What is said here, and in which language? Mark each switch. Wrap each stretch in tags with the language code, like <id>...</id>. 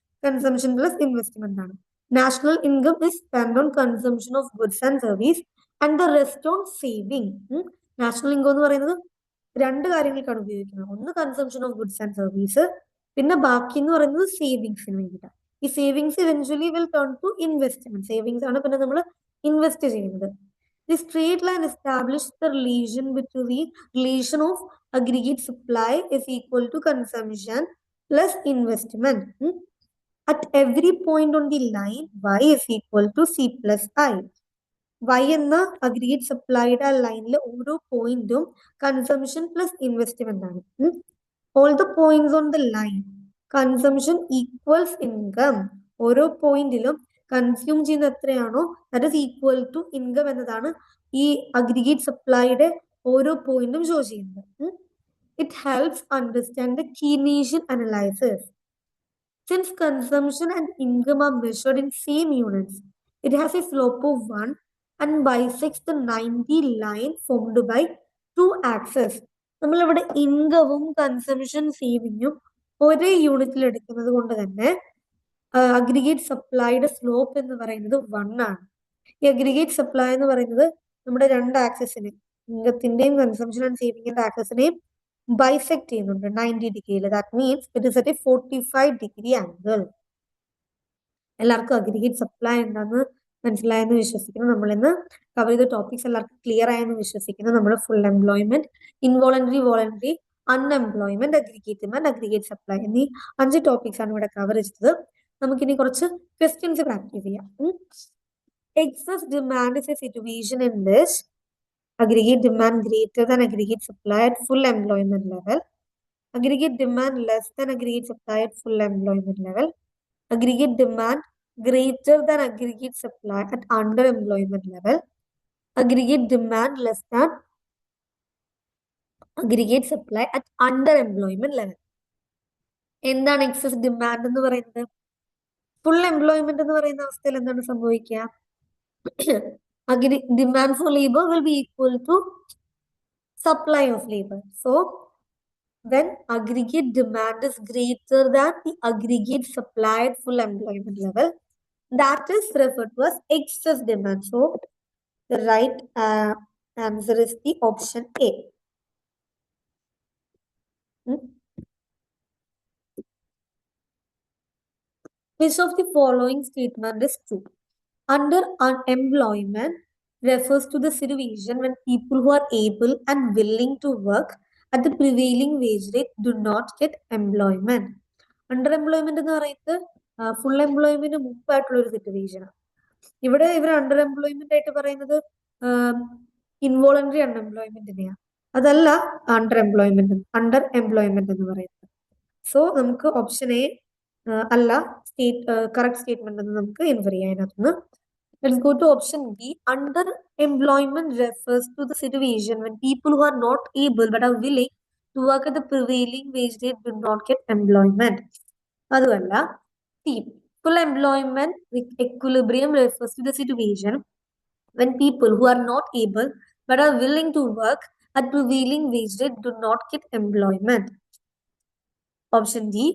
<en>consumption plus investment</en> <ml>ആണ്.</ml> <en>National income is spend on consumption of goods and service and the rest on saving.</en> <ml>National income എന്ന് പറയുന്നത് രണ്ട് കാര്യങ്ങൾക്കാണ് ഉപയോഗിക്കുന്നത്. ഒന്ന്</ml> <en>consumption of goods and service,</en> <ml>പിന്നെ ബാക്കി എന്ന് പറയുന്നത് സേവിങ്സിന് വേണ്ടിയിട്ടാണ്.</ml> <en>ഈ savings eventually will turn to investment.</en> <ml>Savings ആണ് പിന്നെ നമ്മൾ ഇൻവെസ്റ്റ് ചെയ്യുന്നത്.</ml> <en>The straight line establishes the relation of aggregate supply is equal to consumption plus investment. At every point on the line, y is equal to c plus I.</en> <ml>Y എന്ന aggregate സപ്ലൈയുടെ ലൈനിലെ ഓരോ പോയിന്റും consumption plus investment ആണ്.</ml> <en>All the points on the line consumption equals income.</en> <ml>ഓരോ പോയിന്റിലും consume ചെയ്യുന്ന എത്രയാണോ</ml> <en>that is equal to income</en> <ml>എന്നതാണ് ഈ അഗ്രിഗേറ്റ് സപ്ലൈയുടെ ഓരോ പോയിന്റും ഷോ ചെയ്യുന്നത്.</ml> <en>It helps understand the Keynesian analysis. Since consumption and income are measured in same units, it has a slope of 1 and bisects the 90 line formed by two axes.</en> <ml>നമ്മളിവിടെ ഇൻകവും consumption സേവിങ്ങും ഒരേ യൂണിറ്റിൽ എടുക്കുന്നത് കൊണ്ട് തന്നെ aggregate സപ്ലൈയുടെ slope എന്ന് പറയുന്നത് 1 ആണ്. ഈ അഗ്രിഗേറ്റ് സപ്ലൈ എന്ന് പറയുന്നത് നമ്മുടെ രണ്ട് ആക്സസിനെ, ഇൻകത്തിന്റെയും കൺസംഷൻ ആൻഡ് സേവിങ്ങിന്റെ ആക്സസിനെയും ബൈസെക്ട് ചെയ്യുന്നുണ്ട് 90 ഡിഗ്രിയിൽ.</ml> <en>That means it is at a 45 degree angle.</en> <ml>എല്ലാവർക്കും അഗ്രിഗേറ്റ് സപ്ലൈ എന്താന്ന് മനസ്സിലായെന്ന് വിശ്വസിക്കുന്നു. നമ്മൾ ഇന്ന് കവർ ചെയ്ത ടോപ്പിക്സ് എല്ലാവർക്കും ക്ലിയർ ആയെന്ന് വിശ്വസിക്കുന്നു. നമ്മൾ full employment, involuntary, voluntary, unemployment, aggregate demand, aggregate supply എന്നീ 5 ടോപ്പിക്സ് ആണ് ഇവിടെ കവർ ചെയ്തത്. നമുക്കിനി കുറച്ച് ക്വസ്റ്റ്യൻസ് പ്രാക്ടീസ് ചെയ്യാം.</ml> <en>Excess demand is a situation in which aggregate demand greater than aggregate supply at full employment level, aggregate demand less than aggregate supply at full employment level, aggregate demand greater than aggregate supply at underemployment level, aggregate demand less than aggregate supply at underemployment level.</en> <ml>എന്താണ് excess demand എന്ന് പറയുന്നത്? Full employment എന്ന് പറയുന്ന അവസ്ഥയിൽ എന്താണ് സംഭവിക്കുക?</ml> <en>demand for labor will be equal to supply of labor. So when aggregate demand is greater than the aggregate supply at full employment level, that is referred to as excess demand. So the right answer is the option A. Which of the following statement is true? Under unemployment refers to the situation when people who are able and willing to work at the prevailing wage rate do not get employment.</en> <ml>Underemployment എന്ന് പറയുന്നത് full employment മുമ്പായിട്ടുള്ള ഒരു situation. ഇവിടെ ഇവർ under employment ആയിട്ട് പറയുന്നത് involuntary അൺഎംപ്ലോയ്മെന്റിനെയാണ്, അതല്ല under employment എന്ന് പറയുന്നത്. സോ നമുക്ക് ഓപ്ഷൻ എ അല്ല കറക്റ്റ് സ്റ്റേറ്റ്മെന്റ് എന്ന് നമുക്ക് infer ചെയ്യാനൊന്ന്.</ml> <en>Let's go to option B. Underemployment refers to the situation when people who are not able but are willing to work at the prevailing wage rate do not get employment.</en> <ml>അതുമല്ല.</ml> <en>C. Full employment with equilibrium refers to the situation when people who are not able but are willing to work at prevailing wage rate do not get employment. Option D.</en>